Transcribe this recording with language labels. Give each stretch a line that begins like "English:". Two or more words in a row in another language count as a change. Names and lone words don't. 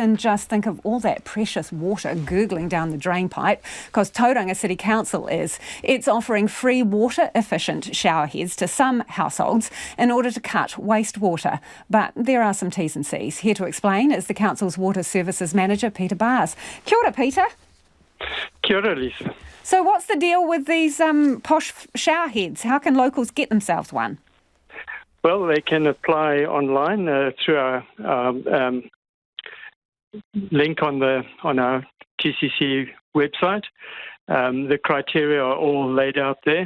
English: And just think of all that precious water gurgling down the drain pipe, because Tauranga City Council it's offering free water-efficient shower heads to some households in order to cut wastewater. But there are some T's and C's. Here to explain is the council's Water Services Manager, Peter Bars.
Māori: Kia ora, Peter. Kia ora, Lisa.
English: So what's the deal with these posh shower heads? How can locals get themselves one? Well, they can apply online through our link on our TCC website. The criteria are all laid out there.